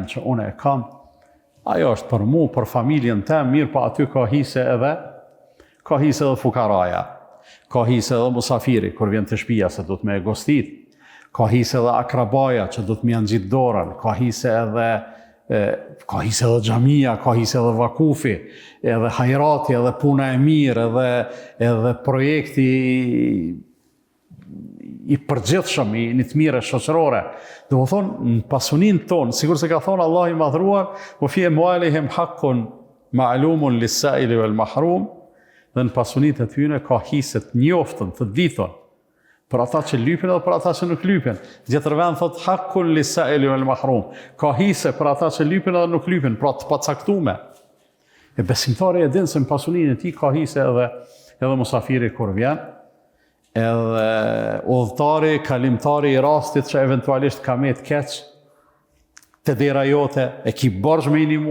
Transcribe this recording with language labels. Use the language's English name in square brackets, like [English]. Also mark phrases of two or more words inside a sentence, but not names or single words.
[Albanian] që une e kam, ajo është për mu, për familjen tem, mirë, pa aty ka hise edhe fukaraja, ka hise edhe musafiri, kur vjen të shtëpia se do të me e gostit, ka hise edhe akrabaja që do të me janë gjitë dorën, ka hise edhe xhamia, ka hise edhe vakufi, edhe hajrati, edhe puna e mirë, edhe projekti i përgjithshëm, i një të mire shoqërore. Do të thonë, në pasunin tonë, sikur se ka thonë Allah i madhruar, [Arabic] وفي أموالهم حق معلوم للسائل والمحروم, [Albanian] dhe në pasunit e tyre ka hiset njoftën, të ditën, për ata që lypin edhe për ata që nuk lypin. Gjetër vend thot [Arabic] حق للسائل والمحروم, [Albanian] ka hise për ata që lypin edhe nuk lypin, pra të pacaktume. E besimtari e din se në pasunin e tij ka hise edhe musafiri kur vjen, edhe udhëtari, kalimtari i rastit që eventualisht ka me të keq, të dera jote, e ki borxh me i nimu.